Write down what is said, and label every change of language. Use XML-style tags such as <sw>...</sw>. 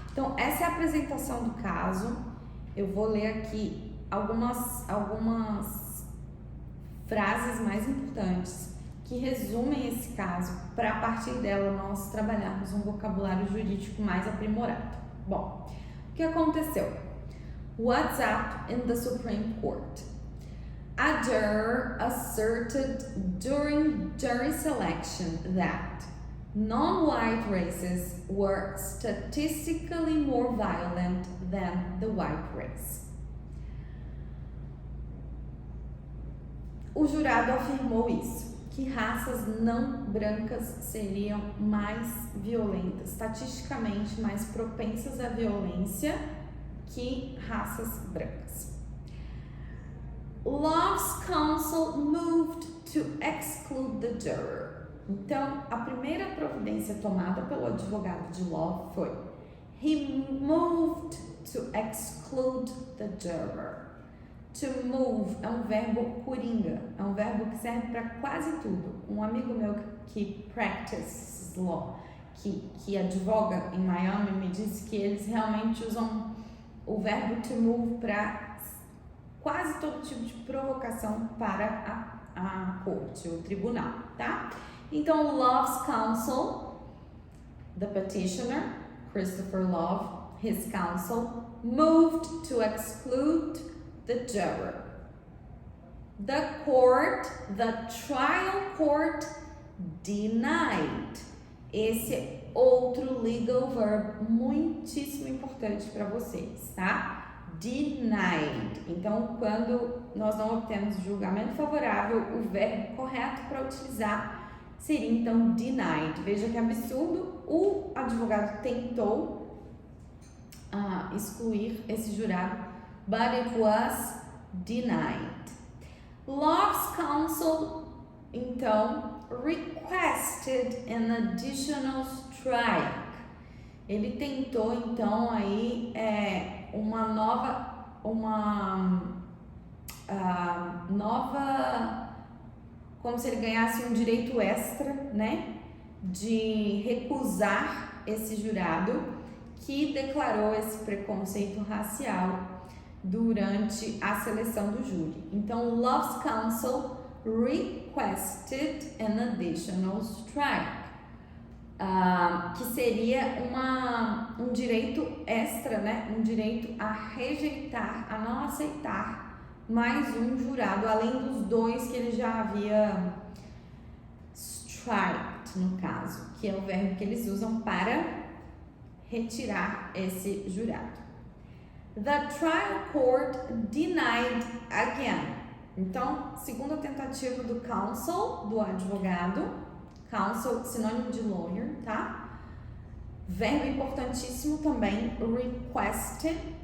<pt>Então, essa é a apresentação do caso. Eu vou ler aqui algumas frases mais importantes que resumem esse caso, para a partir dela nós trabalharmos um vocabulário jurídico mais aprimorado. Bom, o que aconteceu?</pt> <en>What's up in the Supreme Court? A juror asserted during jury selection that non-white races were statistically more violent than the white race.</en> <pt>O jurado afirmou isso, que raças não brancas seriam mais violentas, estatisticamente mais propensas à violência que raças brancas.</pt> <en>Love's counsel moved to exclude the juror.</en> <pt>Então, a primeira providência tomada pelo advogado de Love foi:</pt> <en>he moved to exclude the juror.</en> <pt>To move é um verbo coringa, é um verbo que serve para quase tudo. Um amigo meu que</pt> <en>practices law,</en> <pt>que advoga em Miami, me disse que eles realmente usam o verbo to move para quase todo tipo de provocação para a corte, o tribunal, tá?</pt> <en>Então, Love's counsel, the petitioner, Christopher Love, his counsel, moved to exclude the juror. The trial court denied.</en> <pt>Esse é outro</pt> <en>legal verb</en> <pt>muitíssimo importante para vocês, tá? Denied. Então, quando nós não obtemos julgamento favorável, o verbo correto para utilizar seria então denied. Veja que absurdo, o advogado tentou excluir esse jurado,</pt> <en>but it was denied. Love's counsel, então, requested an additional strike.</en> <pt>Ele tentou, então, aí uma nova, como se ele ganhasse um direito extra, né, de recusar esse jurado que declarou esse preconceito racial durante a seleção do júri. Então,</pt> <en>Love's counsel requested an additional strike,</en> <pt>que seria um direito extra, né? Um direito a rejeitar, a não aceitar mais um jurado, além dos dois que ele já havia striked, no caso, que é o verbo que eles usam para retirar esse jurado.</pt> <en>The trial court denied again.</en> <pt>Então, segunda tentativa do counsel, do advogado. Counsel, sinônimo de lawyer, tá? Verbo importantíssimo também, requested.</pt>